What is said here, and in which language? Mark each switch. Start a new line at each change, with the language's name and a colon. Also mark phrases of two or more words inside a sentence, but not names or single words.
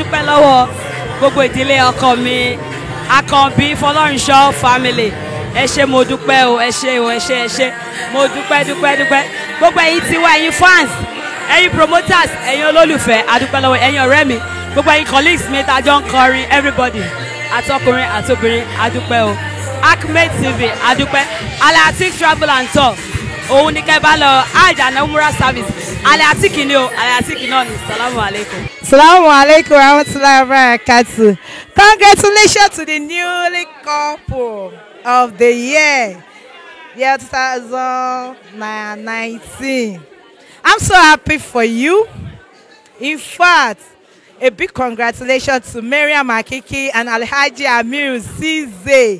Yoruba: dúpẹ́ lọ́wọ́ gbogbo ìdílé ọkọ mi Akànbí Fọlọ́runṣọ́ family ẹ ṣé mo dúpẹ́ o ẹ ṣé mo dúpẹ́ gbogbo ẹ̀yin tiwa ẹ̀yin fans ẹ̀yin promoters ẹ̀yin olólùfẹ́ adúpẹ́ lọ́wọ́ ẹ̀yin ọ̀rẹ́ mi gbogbo ẹ̀yin colleagues mi tá jọ ń kọrin everybody àtọkùnrin àtobìnrin adúpẹ́ o Acme TV adúpẹ́ Alatic Travel and Tour òun ni kẹ́ bá lọ àjànà umrah service Alatic ni o Alatic náà ni
Arabic: السلام عليكم. السلام عليكم ورحمة الله وبركاته.
English: Congratulations to the newly couple of the year 2019. I'm so happy for you. In fact, a big congratulations to Mariam Makiki and Alhaji Amir Cize.